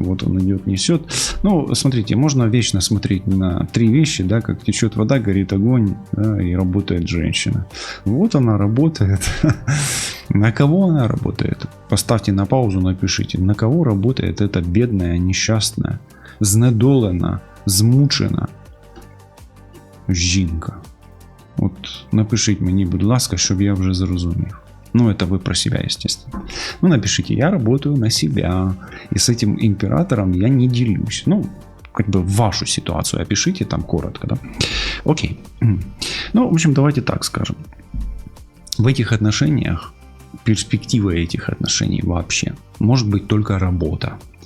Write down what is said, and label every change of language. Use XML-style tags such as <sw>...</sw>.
<ru>Вот он идет, несет. Ну, смотрите, можно вечно смотреть на 3 вещи, да, как течет вода, горит огонь, да, и работает женщина. Вот она работает. На кого она работает? Поставьте на паузу, напишите, на кого работает эта бедная, несчастная,</ru> <uk>знедолена, змучена жінка. От напишіть мені, будь ласка, щоб я вже зрозумів.</uk> <ru>Ну, это вы про себя, естественно. Ну, напишите, я работаю на себя, и с этим императором я не делюсь. Ну, как бы вашу ситуацию опишите там коротко, да? Окей. Ну, в общем, давайте так скажем. В этих отношениях, перспектива этих отношений вообще может быть только работа.</ru>